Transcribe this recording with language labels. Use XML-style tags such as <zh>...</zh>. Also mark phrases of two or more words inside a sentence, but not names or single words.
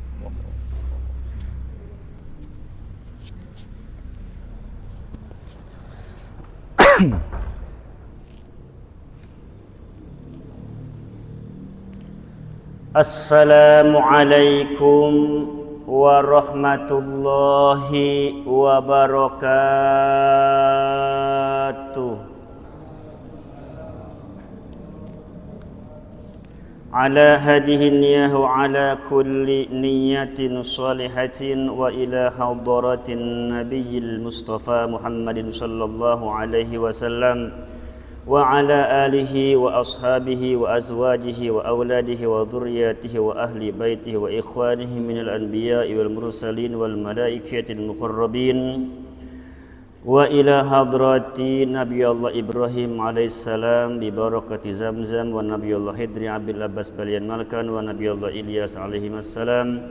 <ar>السلام عليكم ورحمة الله وبركاته. على هذه النية وعلى كل نية صالحة وإلى حضرة النبي المصطفى محمد صلى الله عليه وسلم وعلى آله وأصحابه وأزواجه وأولاده وذرياته وأهل بيته وإخوانه من الأنبياء وال المرسلين والملائكة المقربين وإلى حضرة نبي الله إبراهيم عليه السلام ببركة زمزم ونبي الله خضر أبي العباس بليان ملكان ونبي الله إلياس عليه السلام</ar>